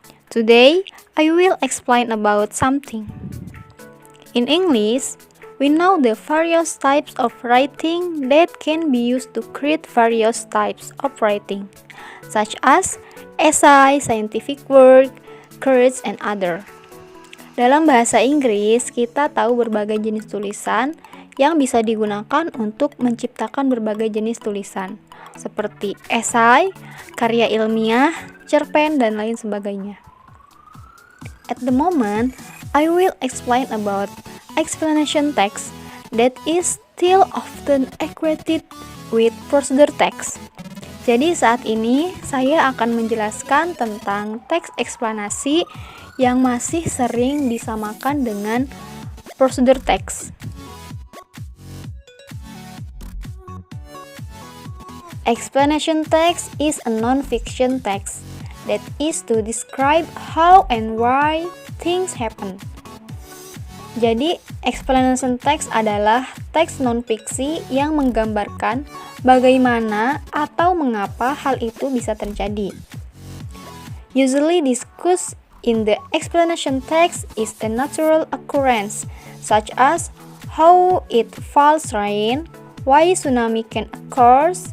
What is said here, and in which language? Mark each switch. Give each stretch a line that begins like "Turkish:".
English: Today, I will explain about something. In English, we know the various types of writing that can be used to create various types of writing, such as essay, scientific work, quotes, and other.
Indonesian: Dalam bahasa Inggris, kita tahu berbagai jenis tulisan yang bisa digunakan untuk menciptakan berbagai jenis tulisan, seperti esai, karya ilmiah, cerpen, dan lain sebagainya.
English: At the moment, I will explain about explanation text that is still often equated with procedure text.
Indonesian: Jadi saat ini saya akan menjelaskan tentang teks eksplanasi yang masih sering disamakan dengan prosedur teks.
English: Explanation text is a non-fiction text that is to describe how and why things happen.
Indonesian: Jadi, explanation text adalah teks non-fiksi yang menggambarkan bagaimana atau mengapa hal itu bisa terjadi.
English: Usually discussed in the explanation text is a natural occurrence, such as how it falls rain, why tsunami can occur.